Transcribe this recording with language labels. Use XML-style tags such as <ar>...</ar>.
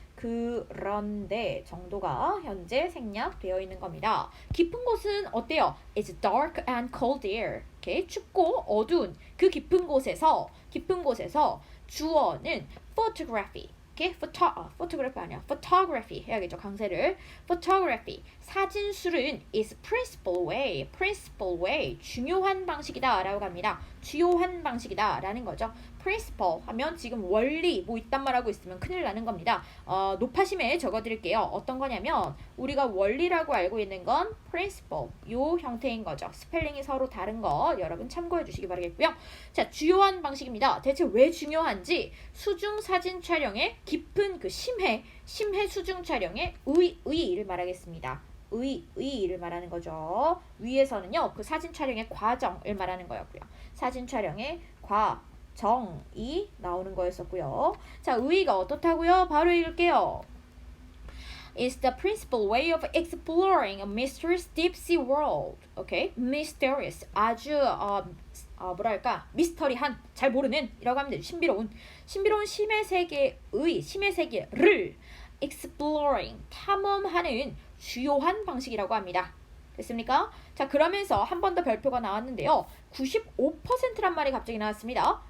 <ko>그런데 정도가 현재 생략되어 있는 겁니다. 깊은 곳은 어때요?</ko> <en>It's dark and cold here.</en> <ko>이렇게 춥고 어두운 그 깊은 곳에서 주어는 photography. 이렇게 photography 아니야. photography 해야겠죠. 강세를. photography. 사진술은</ko> <en>is principal way.</en> <ko>중요한 방식이다 라고 합니다. 주요한 방식이다 라는 거죠. principal 하면 지금 원리 뭐 이딴 말하고 있으면 큰일 나는 겁니다. 높아심에 적어드릴게요. 어떤 거냐면 우리가 원리라고 알고 있는 건 principal 요 형태인 거죠. 스펠링이 서로 다른 거 여러분 참고해 주시기 바라겠고요. 자, 주요한 방식입니다. 대체 왜 중요한지 수중 사진 촬영의 깊은 그 심해 수중 촬영의 의의를 말하겠습니다. 의의를 말하는 거죠. 위에서는요 그 사진 촬영의 과정을 말하는 거였고요. 사진 촬영의 과정이 나오는 거였었고요. 자, 의의가 어떻다고요? 바로 읽을게요.</ko> <en>It's the principal way of exploring a mysterious deep sea world. Okay? Mysterious.</en> <ko>아주 뭐랄까 미스터리한 잘 모르는 이라고 하면 되죠. 신비로운 심해 세계를 exploring 탐험하는 주요한 방식이라고 합니다. 됐습니까? 자, 그러면서 한 번 더 별표가 나왔는데요. 95%란 말이 갑자기 나왔습니다.</ko>